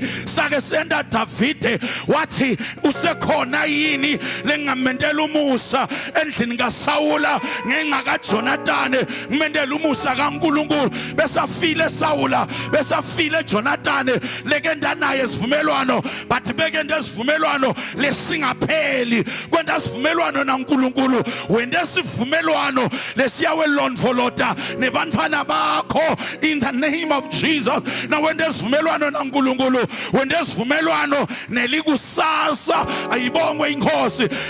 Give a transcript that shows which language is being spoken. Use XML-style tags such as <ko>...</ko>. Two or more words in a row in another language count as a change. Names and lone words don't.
<ss>Sake senda Davide wathi usekhona yini lengamentela umusa endlini kaSawula ngenxa kaJonathan ngimendela umusa kaNkulunkulu besafile Sawula besafile Jonathan lekenda naye isivumelwano but bekenda isivumelwano lesingapheli kwenda isivumelwano naNkulunkulu wende isivumelwano lesiyawe londvolota nebantwana bakho</ss> <en>in the name of Jesus.</en> <ss>Na wende isivumelwano naNkulunkulu wende isivumelwano nelikusasa. Ayibongwe inkosi.</ss>